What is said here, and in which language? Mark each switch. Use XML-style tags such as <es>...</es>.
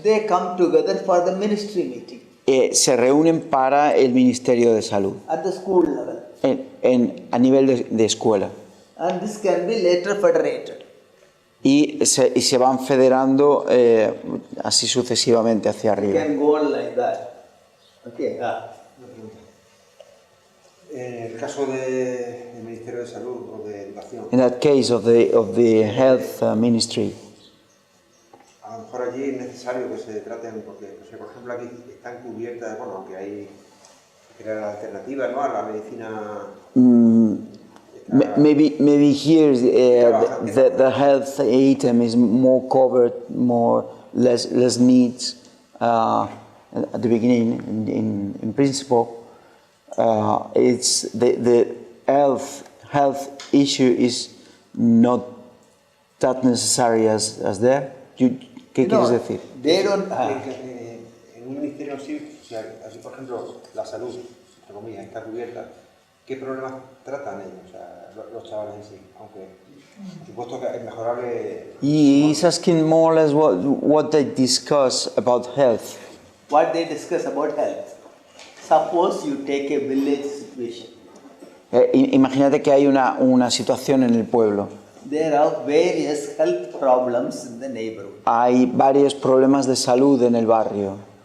<en>they come together for the ministry meeting</en> <es>se reúnen para el Ministerio de Salud</es> <en>at the school level.</en> <es>a nivel de escuela.</es> <en>And this can be later federated.</en> <es>Y se van federando así sucesivamente hacia</es> <en>It</en> <es>arriba.</es> <en>can go on like that. Okay.</en> <es>En el caso del Ministerio de Salud o de Educación,</es> <en>In that case of the health ministry,</en> <es>a lo mejor allí es necesario que se traten, porque por ejemplo aquí están cubiertas, bueno, aunque hay que crear alternativas, ¿no?, a la medicina.</es> <en>maybe here the health item is more covered, less needs at the beginning. In principle, it's the health issue is not that necessary as there.</en> <es>¿Qué quieres decir?</es> <en>They don't.</en> <es>En un ministerio así, así por ejemplo, la salud, entre comillas, está cubierta, ¿qué problemas tratan ellos, o sea, los chavales en sí? Aunque, por supuesto que es mejorable.</es> <en>He's asking more or less what they discuss about health. What they discuss about health. Suppose you take a village situation.</en> <es>Imagínate que hay una situación en el pueblo.</es> <en>There are various health problems in the neighborhood.</en> <es>Hay varios problemas de salud en el barrio.</es>